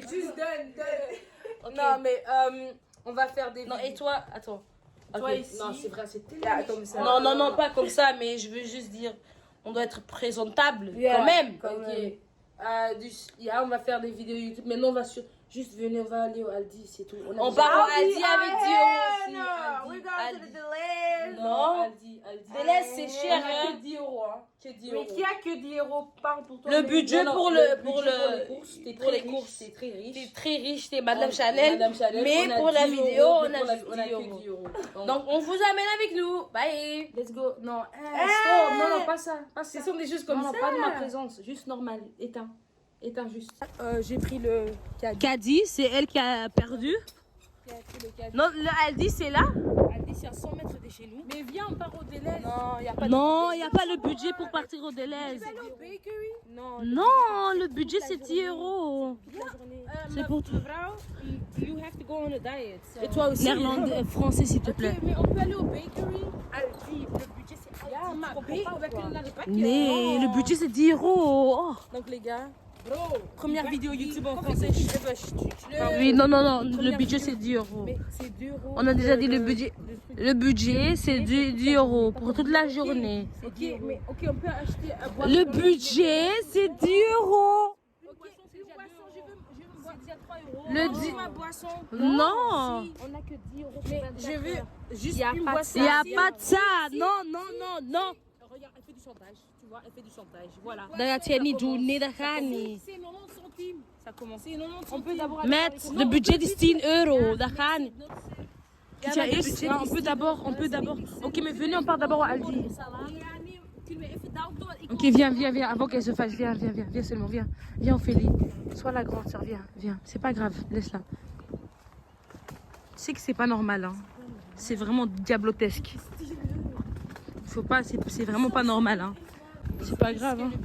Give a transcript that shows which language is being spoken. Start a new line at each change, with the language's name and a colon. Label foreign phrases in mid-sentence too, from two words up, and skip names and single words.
French: Juste donne. Non, mais on va faire des... Non, et toi, attends. Toi Ok. ici. Non, c'est vrai, c'est Là, comme ça. Non, pas comme ça, mais je veux juste dire, on doit être présentable Yeah, quand même. quand même. On va faire des vidéos YouTube. Maintenant, on va juste venir, on va aller au Aldi, c'est tout. On part part au Aldi avec 10 € aussi.
English: We're going to the Deleuze.
French: Non, Aldi. Deleuze, c'est cher, On a hein. que 10 €, hein. Que 10 Mais euros. qui a que 10 € par pour toi? Le budget pour les courses, t'es pour très les riche, courses. t'es très riche. T'es très riche, t'es Madame Chanel. Madame Chanel, mais on a pour la 10 vidéo, €, on a juste on a 10 que €. 10 €. Donc, on vous amène avec nous. Bye.
English: let's go.
French: Non, Stop. Non, pas ça. ce sont des choses comme Non, ça. pas de ma présence. Juste normal. Éteins juste. J'ai pris le caddie. C'est elle qui a perdu. Non, le Aldi, c'est là. Aldi, c'est à 100 mètres de chez nous. Mais viens, on part au Deleuze. Non, il n'y a pas Non, il n'y a pas le budget pour partir au Deleuze. Au bakery. Non, Non, le budget, c'est 10 €. toute la journée. C'est pour toi.
English: Mevrouw, you have to go on a diet. So.
French: Et toi aussi. Néerlandais, français, s'il te Ok, plaît. mais on peut aller au bakery. Aldi, le budget c'est Aldi.
Dutch: Ja, maar we kunnen naar de pakje.
French: Mais le budget, c'est 10 €. Oh. Donc les gars, Bro. première vidéo YouTube en français. Oui, non, le budget, c'est 10 €. Mais c'est 2 €. On a déjà dit le budget. Le budget, c'est 10 € pour toute la journée. Ok, mais ok, on peut acheter à boire. Le budget, c'est 10 €. Ok, c'est une boisson, je veux boire déjà 3 €. Le di- ma boisson. Non, On a que 10 € Mais je veux juste Y a une pas de boisson. il n'y a pas de ça. Non. Regarde, elle fait du chantage. Tu vois, elle fait du chantage. Voilà.
Dutch: Dat gaat niet doen. Nee, dat gaat niet.
French: C'est 90 centimes. Ça commence. C'est 90 On peut centimes. d'abord
Dutch: Met, le budget is 10 €. Dat gaat niet. Ja,
French: Tiens,
Dutch: maar de eerst, budget
French: non,
Dutch: is
French: on peut d'abord. Ok, mais venez, on part d'abord au Aldi.
Dutch: Yani, kunnen we even daar door? Ik
French: Ok, viens, avant qu'elle se fasse. Viens seulement, viens. Viens, Ophélie. Sois la grande sœur, viens. C'est pas grave, laisse-la. Tu sais que c'est pas normal, hein. C'est vraiment diablotesque. Faut pas, c'est vraiment pas normal, hein. C'est pas grave, hein.